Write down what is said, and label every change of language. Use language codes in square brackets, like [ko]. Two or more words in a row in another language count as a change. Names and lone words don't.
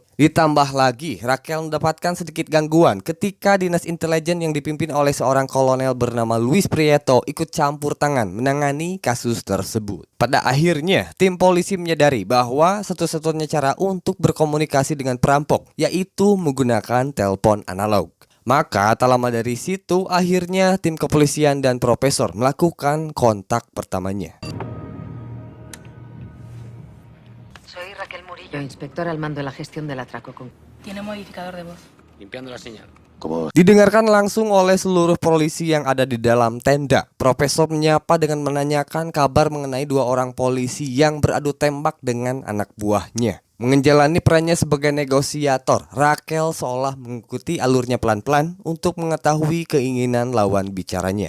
[id] Ditambah lagi Raquel mendapatkan sedikit gangguan ketika dinas intelijen yang dipimpin oleh seorang kolonel bernama Luis Prieto ikut campur tangan menangani kasus tersebut. Pada akhirnya tim polisi menyadari bahwa satu-satunya cara untuk berkomunikasi dengan perampok yaitu menggunakan telepon analog. Maka tak lama dari situ akhirnya tim kepolisian dan profesor melakukan kontak pertamanya. [es] Soy Raquel Murillo, inspectora al mando de la gestión del atraco con... Tiene modificador de voz. Limpiando la señal. [id] Didengarkan langsung oleh seluruh polisi yang ada di dalam tenda. Profesor menyapa dengan menanyakan kabar mengenai 2 orang polisi yang beradu tembak dengan anak buahnya. Menjalani perannya sebagai negosiator, Raquel seolah mengikuti alurnya pelan-pelan untuk mengetahui keinginan lawan bicaranya.